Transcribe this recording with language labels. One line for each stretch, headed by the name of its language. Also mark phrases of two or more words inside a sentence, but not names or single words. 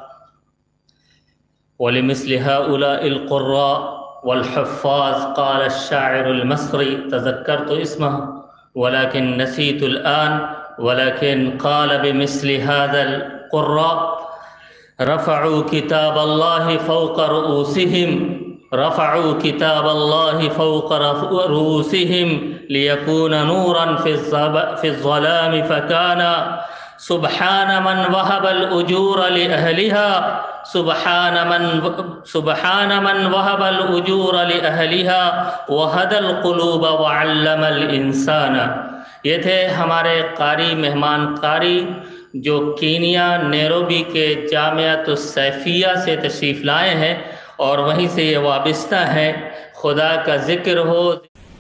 Arabic: ولمثل هؤلاء القراء والحفاظ قال الشاعر المصري تذكرت اسمه ولكن نسيت الآن ولكن قال بمثل هذا القراء رفعوا كتاب الله فوق رؤوسهم رفعوا كتاب الله فوق رؤوسهم ليكون نورا في الظلام فكان سبحان من وهب الأجور لأهلها سبحان من وهب الأجور لأهلها وهدى القلوب وعلم الإنسان.
Urdu: یہ تھے ہمارے قاری مہمان قاری جو کینیا نیروبی کے جامعۃ السیفیہ سے تشریف لائے ہیں اور وہیں سے یہ وابستہ ہیں. خدا کا ذکر ہو.